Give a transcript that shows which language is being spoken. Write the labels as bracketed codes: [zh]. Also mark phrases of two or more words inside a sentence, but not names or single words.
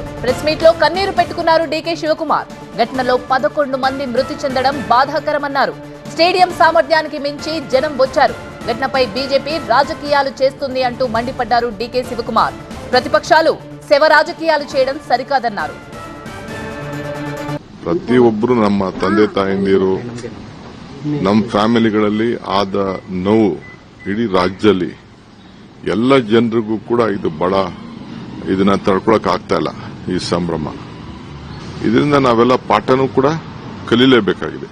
[en] press meet [te] లో కన్నీరు పెట్టుకున్నారు డీకే శివకుమార్. ఘటనలో 11 మంది మృతి చెందడం బాధాకరమన్నారు. స్టేడియం సామర్థ్యానికి మించి జనం వచ్చారు. ఘటనపై బీజేపీ రాజకీయాలు చేస్తుంది అంటూ మండిపడ్డారు డీకే శివకుమార్. ప్రతిపక్షాలు శవ రాజకీయాలు చేయడం సరికాదన్నారు. [kn] ಪ್ರತಿಯೊಬ್ಬರು ನಮ್ಮ ತಂದೆ ತಾಯಂದಿರು ನಮ್ಮ ಫ್ಯಾಮಿಲಿಗಳಲ್ಲಿ ಆದ ನೋವು ಇಡೀ ರಾಜ್ಯದಲ್ಲಿ ಎಲ್ಲ ಜನರಿಗೂ ಕೂಡ ಇದು ಬಹಳ ಇದನ್ನ ತಡ್ಕೊಳಕ್ ಆಗ್ತಾ ಇಲ್ಲ. ಈ ಸಂಭ್ರಮ ಇದರಿಂದ ನಾವೆಲ್ಲ ಪಾಠನೂ ಕೂಡ ಕಲೀಲೇಬೇಕಾಗಿದೆ.